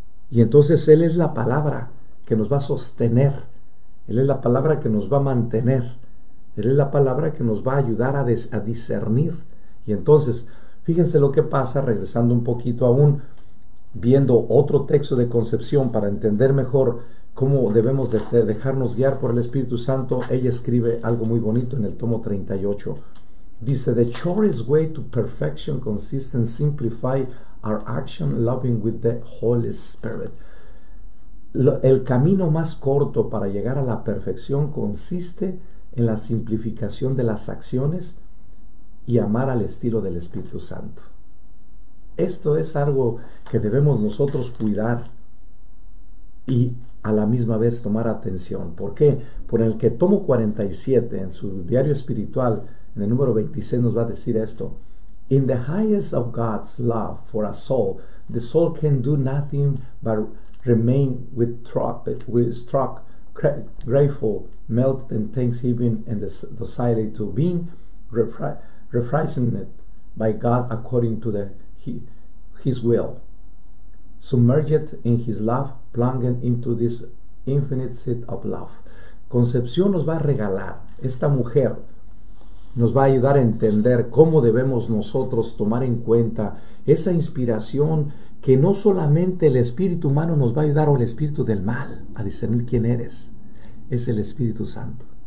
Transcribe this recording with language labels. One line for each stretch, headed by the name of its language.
Spanish: Y entonces Él es la palabra que nos va a sostener, Él es la palabra que nos va a mantener, Él es la palabra que nos va a ayudar a discernir. Y entonces, fíjense lo que pasa, regresando un poquito aún, viendo otro texto de concepción para entender mejor cómo debemos de dejarnos guiar por el Espíritu Santo. Ella escribe algo muy bonito en el tomo 38. Dice,
English: the shortest way to perfection consists in simplify our action loving with the Holy Spirit.
Spanish: El camino más corto para llegar a la perfección consiste en la simplificación de las acciones y amar al estilo del Espíritu Santo. Esto es algo que debemos nosotros cuidar y a la misma vez tomar atención. ¿Por qué? Por el que tomo 47 en su diario espiritual, en el número 26 nos va a decir esto.
English: In the highest of God's love for a soul, the soul can do nothing but remain struck, grateful, melt in thanksgiving and docility to being refreshed by God according to His will. Submerged in His love, plunged into this infinite sea of love.
Spanish: Concepción nos va a regalar, esta mujer nos va a ayudar a entender cómo debemos nosotros tomar en cuenta esa inspiración que no solamente el espíritu humano nos va a ayudar o el espíritu del mal a discernir quién eres, es el Espíritu Santo.